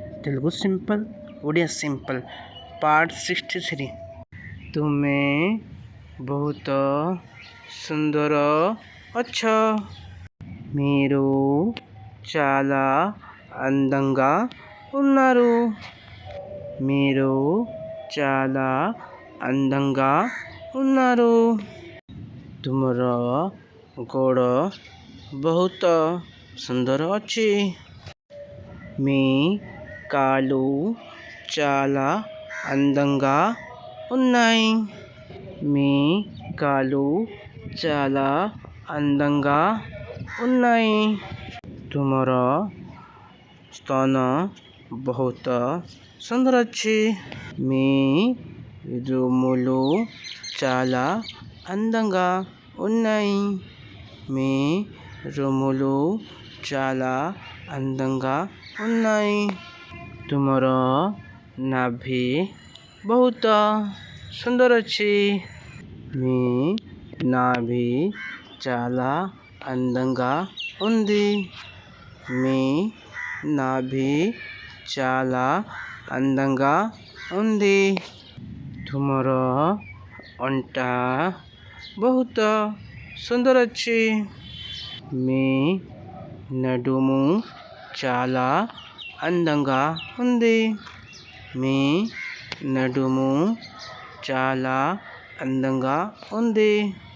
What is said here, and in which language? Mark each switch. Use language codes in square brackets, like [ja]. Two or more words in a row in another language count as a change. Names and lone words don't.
[te] తెలుగు సింపుల్ ଓଡ଼ିଆ సింపుల్ ପାର୍ଟ 63। [or] ତୁମେ ବହୁତ ସୁନ୍ଦର ଅଛ, [te] మీరు చాలా అందంగా ఉన్నారు, మీరు చాలా అందంగా ఉన్నారు। [or] ତୁମର ଗୋଡ଼ ବହୁତ ସୁନ୍ଦର ଅଛି, [te] మీ కాళ్ళు చాలా అందంగా ఉన్నాయి, మీ కాళ్ళు చాలా అందంగా ఉన్నాయి। [or] ତୁମର స్తନ ବହୁତ ସୁନ୍ଦର ଅଛି, [te] మీ రొమ్ములు చాలా అందంగా ఉన్నాయి, మీ రొమ్ములు చాలా అందంగా ఉన్నాయి। [or] ତୁମର ନାଭି ବହୁତ ସୁନ୍ଦର ଅଛି, [te] మీ నాభి చాలా అందంగా ఉంది, మీ నాభి చాలా అందంగా ఉంది। [or] ତୁମର ଅଣ୍ଟା ବହୁତ ସୁନ୍ଦର ଅଛି, [te] మీ నడుము చాలా అందంగా ఉంది, మీ నడుము చాలా అందంగా ఉంది।